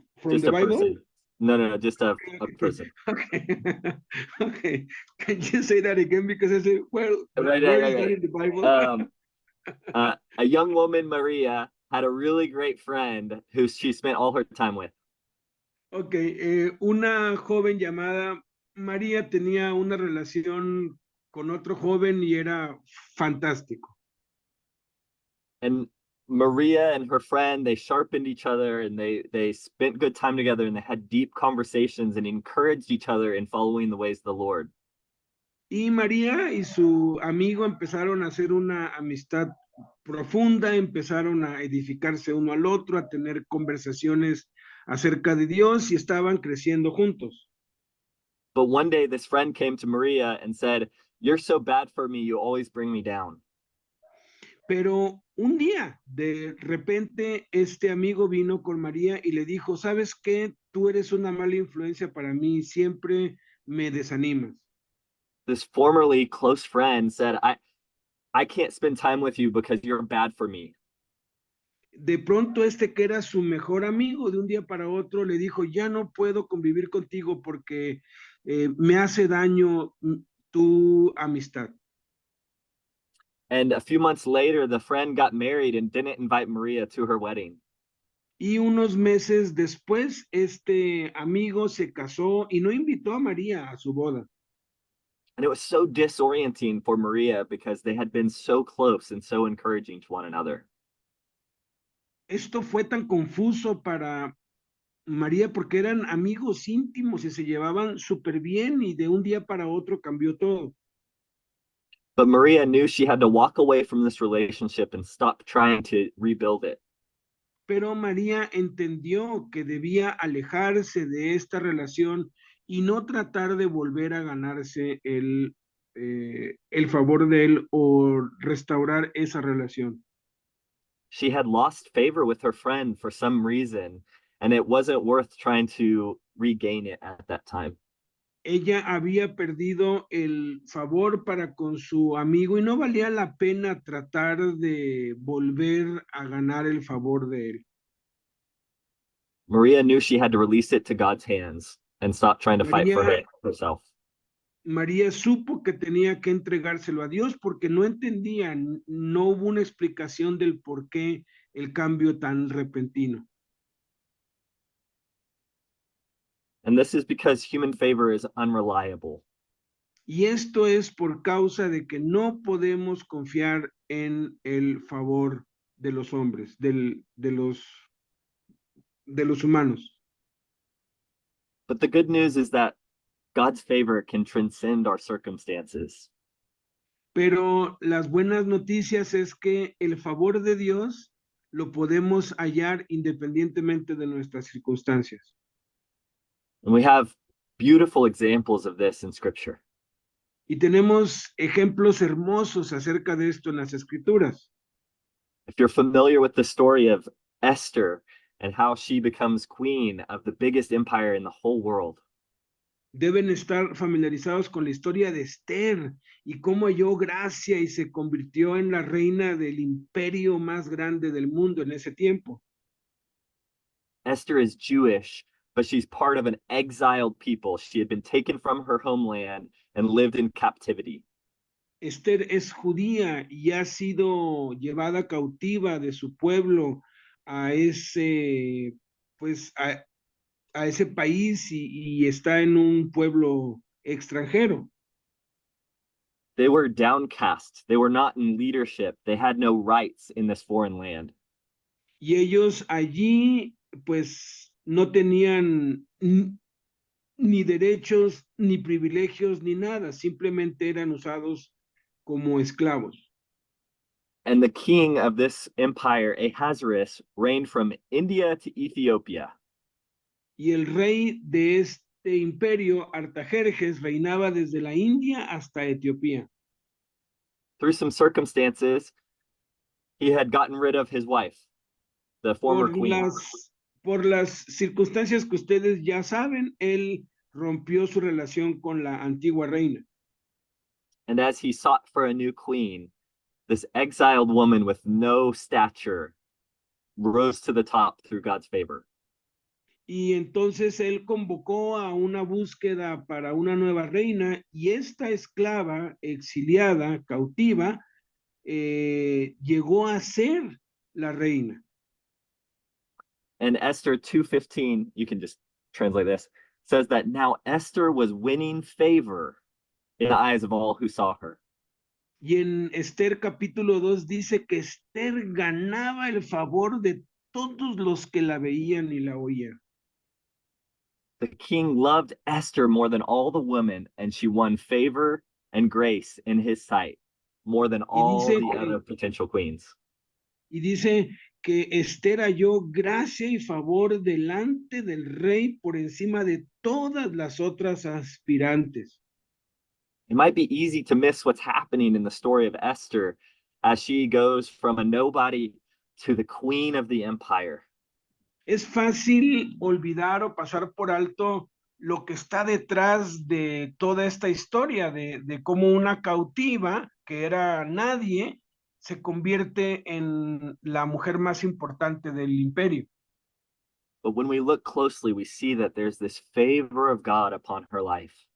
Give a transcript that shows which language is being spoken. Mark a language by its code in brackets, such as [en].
[en] just the a Bible? person. No, just a person. Okay. Okay. Can you say that again? Because I said, well, Right. where is that in the Bible? A young woman, Maria, had a really great friend who she spent all her time with. [es] Okay, una joven llamada María tenía una relación con otro joven y era fantástico. [en] And Maria and her friend, they sharpened each other and they spent good time together and they had deep conversations and encouraged each other in following the ways of the Lord. [es] Y María y su amigo empezaron a hacer una amistad profunda, empezaron a edificarse uno al otro, a tener conversaciones acerca de Dios y estaban creciendo juntos. [en] But one day this friend came to Maria and said, "You're so bad for me, you always bring me down." [es] Pero un día, de repente, este amigo vino con María y le dijo, ¿sabes qué? Tú eres una mala influencia para mí, siempre me desanimas. [en] This formerly close friend said, I can't spend time with you because you're bad for me. [es] De pronto que era su mejor amigo, de un día para otro le dijo, ya no puedo convivir contigo porque me hace daño tu amistad. [en] And a few months later, the friend got married and didn't invite Maria to her wedding. [es] Y unos meses después, este amigo se casó y no invitó a María a su boda. [en] And it was so disorienting for Maria because they had been so close and so encouraging to one another. [es] Esto fue tan confuso para María porque eran amigos íntimos y se llevaban súper bien y de un día para otro cambió todo. [en] But Maria knew she had to walk away from this relationship and stop trying to rebuild it. [es] Pero María entendió que debía alejarse de esta relación y no tratar de volver a ganarse el favor de él o restaurar esa relación. [en] She had lost favor with her friend for some reason, and it wasn't worth trying to regain it at that time. [es] Ella había perdido el favor para con su amigo y no valía la pena tratar de volver a ganar el favor de él. [en] Maria knew she had to release it to God's hands and stop trying to fight for [es] María, [en] it herself. [es] María supo que tenía que entregárselo a Dios porque no entendía, no hubo una explicación del por qué el cambio tan repentino. [en] And this is because human favor is unreliable. [es] Y esto es por causa de que no podemos confiar en el favor de los hombres, de los humanos. [en] But the good news is that God's favor can transcend our circumstances. [es] Pero las buenas noticias es que el favor de Dios lo podemos hallar independientemente de nuestras circunstancias. [en] And we have beautiful examples of this in Scripture. [es] Y tenemos ejemplos hermosos acerca de esto en las Escrituras. [en] If you're familiar with the story of Esther and how she becomes queen of the biggest empire in the whole world, [es] Deben estar familiarizados con la historia de Esther y cómo halló gracia y se convirtió en la reina del imperio más grande del mundo en ese tiempo. [en] Esther is Jewish, but she's part of an exiled people. She had been taken from her homeland and lived in captivity. [es] Esther es judía y ha sido llevada cautiva de su pueblo a ese, pues, a ese país y está en un pueblo extranjero. [en] They were downcast. They were not in leadership. They had no rights in this foreign land. [es] Y ellos allí, pues, no tenían ni derechos, ni privilegios, ni nada, simplemente eran usados como esclavos. [en] And the king of this empire, Ahasuerus, reigned from India to Ethiopia. [es] Y el rey de este imperio, Artajerjes, reinaba desde la India hasta Etiopía. [en] Through some circumstances, he had gotten rid of his wife, the former queen. [es] Por las circunstancias que ustedes ya saben, él rompió su relación con la antigua reina. [en] And as he sought for a new queen, this exiled woman with no stature rose to the top through God's favor. [es] Y entonces él convocó a una búsqueda para una nueva reina y esta esclava exiliada, cautiva, llegó a ser la reina. [en] And Esther 2:15, you can just translate this, says that now Esther was winning favor in the eyes of all who saw her. [es] Y en Esther capítulo 2 dice que Esther ganaba el favor de todos los que la veían y la oían. [en] The king loved Esther more than all the women, and she won favor and grace in his sight more than all the other potential queens. [es] Y dice que Esther halló gracia y favor delante del rey por encima de todas las otras aspirantes. [en] It might be easy to miss what's happening in the story of Esther as she goes from a nobody to the queen of the empire. [es] Es fácil olvidar o pasar por alto lo que está detrás de toda esta historia, de cómo una cautiva, que era nadie, se convierte en la mujer más importante del imperio. [en] But when we look closely, we see that there's this favor of God upon her life.